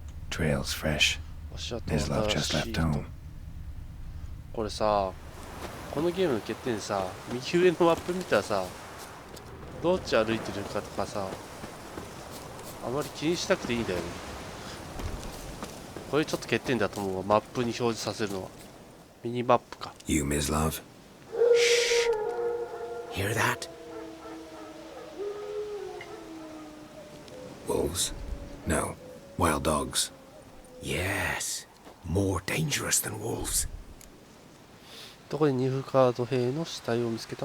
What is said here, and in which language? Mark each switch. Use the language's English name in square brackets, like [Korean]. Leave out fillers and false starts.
[English] Trail's fresh. His love just left home. [Japanese] これさ、ここのゲームの欠点さ、右上のマップ見たらさ、どっち歩いてるかとかさ、あまり気にしなくていいんだよね。これちょっと欠点だと思うわ、マップに表示させるのは。ミニマップか。 [English] You, Mislav? Hear that? Wolves? No. Wild dogs. Yes. More dangerous than wolves. [Japanese] どこでニフガード兵の死体を見つけた？